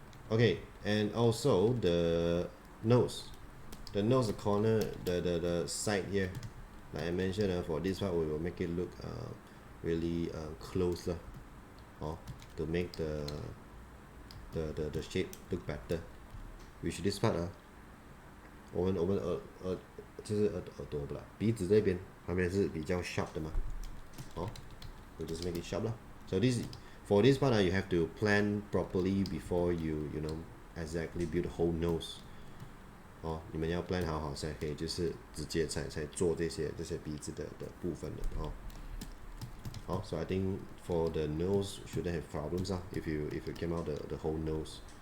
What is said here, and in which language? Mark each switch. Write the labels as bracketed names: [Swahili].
[English] Okay, and also the nose, the corner, the side here. Like I mentioned, for this part we will make it look really close to make the shape look better. Which this part [Chinese] 我们就是耳朵不啦，鼻子这边旁边是比较 sharp 的嘛， [English] we'll just make it sharp [Chinese] 啦。 [English] So for this part you have to plan properly before you exactly build the whole nose. [Chinese] 你们要 plan 好才可以就是直接才做这些鼻子的部分的 [English] So I think for the nose shouldn't have problems if you came out the whole nose.